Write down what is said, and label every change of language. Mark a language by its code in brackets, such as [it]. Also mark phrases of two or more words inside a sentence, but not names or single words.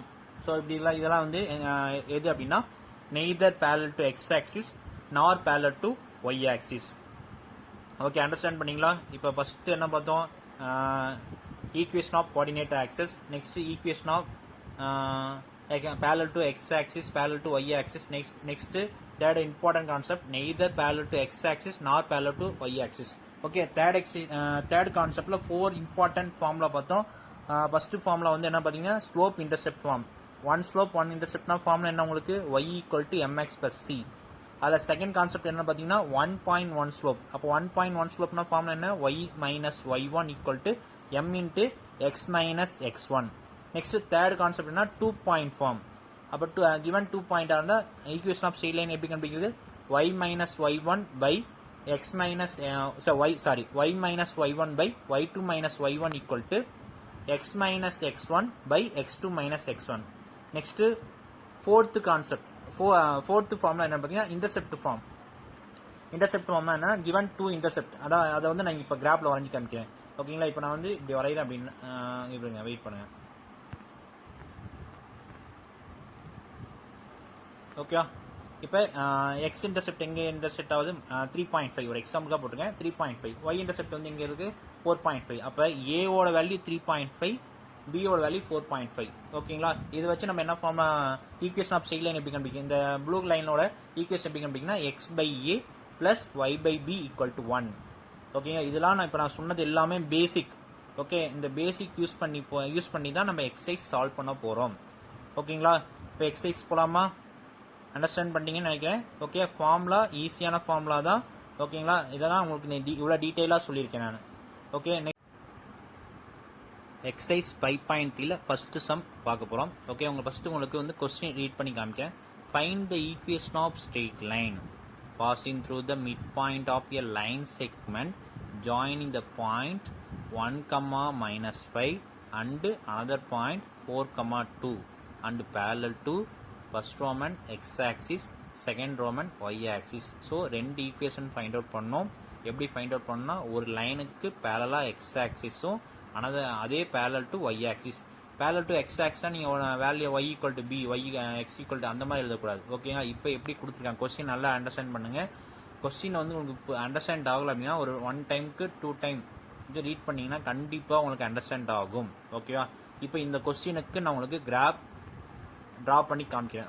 [ta] ஸோ இப்படிலாம் இதெல்லாம் வந்து எது அப்படின்னா [en] neither parallel to x axis nor parallel to y axis. [ta] ஓகே, அண்டர்ஸ்டாண்ட் பண்ணிங்களா? இப்போ ஃபஸ்ட்டு என்ன பார்த்தோம், [en] equation of coordinate axes. next equation of parallel to x axis, parallel to y axis. Next third important concept neither parallel to x axis nor parallel to y axis. [ta] ஓகே, தேர்ட் கான்செப்டில் 4 [en] important formula [ta] பார்த்தோம். [en] first formula [ta] வந்து என்ன பார்த்தீங்கன்னா [en] slope intercept form. [ta] ஒன் ஸ்லோப் ஒன் இன்டர்செப்ட்னா ஃபார்முலா என்ன உங்களுக்கு y = mx + c. அதில் [en] second concept [ta] என்ன பார்த்தீங்கன்னா 1.1 ஸ்லோப். அப்போ 1.1 ஸ்லோப்னா ஃபார்முலா என்ன y - y1 = m × x - x1. [en] next third concept [ta] என்ன 2 [en] point form. [ta] அப்போ கிவன் 2 பாயிண்டாக இருந்தால் [en] equation of straight line [ta] எப்படி கண்டுபிடிக்கிறது y - y1 by y - y1 by y2 - y1 = x - x1 by x2 - x1. [en] next fourth concept fourth [ta] ஃபார்ம்ல என்ன பார்த்தீங்கன்னா [en] intercept form. [ta] இன்டர்செப்ட் ஃபார்ம்னா என்ன [en] given 2 intercept. [ta] அதை வந்து நான் இப்போ கிராஃபில் வரைஞ்சி காமிக்கிறேன். ஓகேங்களா, இப்போ நான் வந்து இப்படி வரைகிறேன் அப்படின்னு இப்படிங்க வெயிட் பண்ணுங்கள். ஓகே, இப்போ [en] x intercept [ta] எங்கே இன்டர்செப்ட் ஆகுது 3.5. ஒரு எக்ஸாம்பிளாக போட்டுருக்கேன் 3.5. [en] y intercept [ta] வந்து எங்கே இருக்குது 4.5. அப்போ ஏவோட வேல்யூ 3.5, பியோட வேல்யூ 4.5. ஓகேங்களா, இது வச்சு நம்ம என்ன [en] form equation of straight line [ta] எப்படி கண்டுபிடிக்கும், இந்த ப்ளூ லைனோட ஈக்குவேஷன் எப்படி கண்டுபிடிக்கனா x/a + y/b = 1. ஓகேங்களா, இதெல்லாம் நான் இப்போ நான் சொன்னது எல்லாமே பேசிக். ஓகே, இந்த [en] basic use [ta] பண்ணி தான் நம்ம [en] exercise solve [ta] பண்ண போகிறோம். ஓகேங்களா, இப்போ எக்ஸசைஸ் போகலாமா? அண்டர்ஸ்டாண்ட் பண்ணிட்டீங்கன்னு நினைக்கிறேன். ஓகே, ஃபார்முலா ஈஸியான ஃபார்முலா தான். ஓகேங்களா, இதெல்லாம் உங்களுக்கு இவ்வளோ டீட்டெயிலாக சொல்லியிருக்கேன் நான். ஓகே, எக்ஸசைஸ் 5.3ல [en] first sum [ta] பார்க்க போகிறோம். ஓகே, உங்களுக்கு வந்து [en] question read [ta] பண்ணி காமிக்கேன். [en] find the equation of straight line passing through the midpoint of a line segment joining the point 1, -5 and another point 4, 2 and parallel to first Roman x-axis, second Roman y-axis. [ta] ஸோ ரெண்டு [en] equation find out [ta] பண்ணோம். எப்படி [en] find out [ta] பண்ணோம்னா ஒரு லைனுக்கு பேரலாக x-axisஸும் அதே [en] parallel to y-axis. parallel to x-axisனா [ta] நீங்கள் வேல்யூ y = b, y x = அந்த மாதிரி எழுதக்கூடாது. ஓகேங்களா, இப்போ எப்படி கொடுத்துருக்காங்க கொஸ்டின் நல்லா அண்டர்ஸ்டாண்ட் பண்ணுங்கள். கொஸ்டின் வந்து உங்களுக்கு அண்டர்ஸ்டாண்ட் ஆகலை அப்படின்னா ஒரு 1 டைமுக்கு 2 டைம் இது ரீட் பண்ணிங்கன்னா கண்டிப்பாக உங்களுக்கு அண்டர்ஸ்டாண்ட் ஆகும். ஓகேவா, இப்போ இந்த கொஸ்டினுக்கு நான் உங்களுக்கு [en] graph draw [ta] பண்ணி காமிக்கிறேன்.